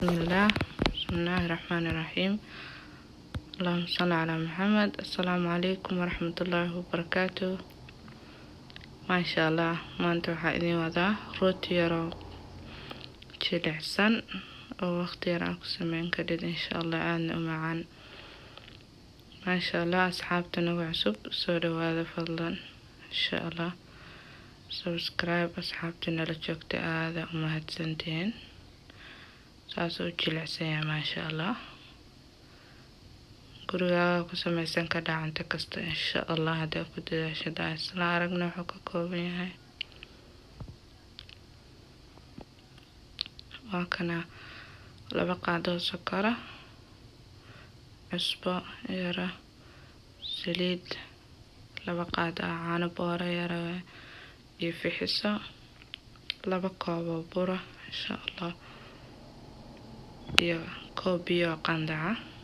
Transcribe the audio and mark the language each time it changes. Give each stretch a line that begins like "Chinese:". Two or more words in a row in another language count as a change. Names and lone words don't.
Arabic: بسم الله الرحمن الرحيم. اللهم صل على محمد. السلام عليكم ورحمة الله وبركاته. ما شاء الله
Somali: maanta waxaa idin wadaa rooti yaro jilicsan oo waqti yar aan ku sameyn karin
Arabic: إن شاء الله
Somali: aadna u macaan.
Arabic: ما شاء الله
Somali: asxaabta nagu cusub soo dhawaada fadlan
Arabic: إن شاء الله
Somali: subscribe asxaabta nala joogta aada u mahadsantiin saas oo jilicsan yahay
Arabic: ما شاء الله
Somali: guriga ku sameysan ka dhacanta kasta
Arabic: إن شاء الله
Somali: hadaa ku dadaashada isla aragna wuxuu ka kooban yahay waa kana 2 qaado sokora cusbo yara saliid 2 qaado caano boora yara iyo fixiso 2 koob oo bur
Arabic: إن شاء الله
Somali: iyo koob biyo qandaca